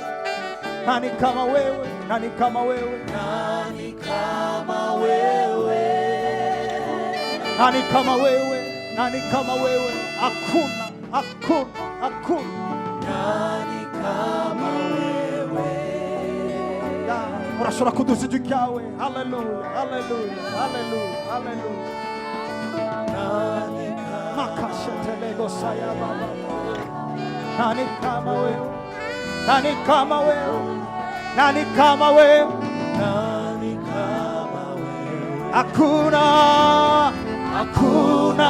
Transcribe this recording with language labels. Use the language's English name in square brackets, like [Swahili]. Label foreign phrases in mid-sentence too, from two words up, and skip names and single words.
[Swahili] Nani kama wewe? Nani kama wewe? Nani kama wewe? Nani kama wewe? Nani kama wewe? Hakuna, hakuna, hakuna. Nani kama wewe? [Kinyarwanda] Urashobora kuduza ijwi ryawe. [Swahili] Haleluya, haleluya, haleluya, haleluya. Nani kama Makashetelego saya baba. Nani kama wewe? Nani kama wewe? Nani kama wewe? Nani kama wewe? Hakuna, hakuna